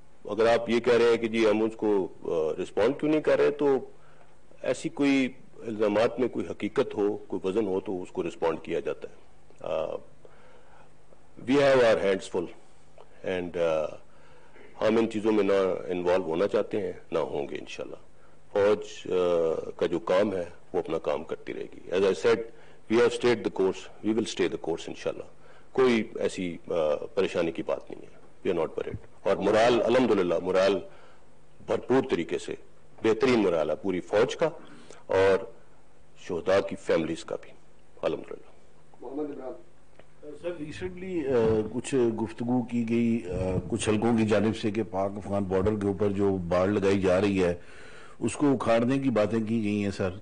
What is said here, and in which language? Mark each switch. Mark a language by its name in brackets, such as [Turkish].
[Urdu] اگر آپ یہ کہہ رہے ہیں کہ جی ہم اس کو رسپونڈ کیوں نہیں کر رہے, تو ایسی کوئی الزامات میں کوئی حقیقت ہو, کوئی وزن ہو تو اس کو رسپونڈ کیا جاتا ہے. [English] we have our hands full and [Urdu] ہم ان چیزوں میں نہ انوالو ہونا چاہتے ہیں نہ ہوں گے انشاءاللہ. فوج کا جو کام ہے وہ اپنا کام کرتی رہے گی. [English] As I said we have stayed the course, we will stay the course انشاءاللہ. [Urdu] کوئی ایسی پریشانی کی بات نہیں ہے. [English] We are not worried. [Urdu] اور مرال الحمدللہ مرال بھرپور طریقے سے بہترین مرال ہے پوری فوج کا اور شہداء کی فیملیز کا بھی الحمدللہ. محمد عمران سر, ریسنٹلی کچھ گفتگو کی گئی کچھ حلقوں کی جانب سے کہ پاک افغان بارڈر کے اوپر جو باڑ لگائی جا رہی ہے اس کو اکھاڑنے کی باتیں کی گئی ہیں سر.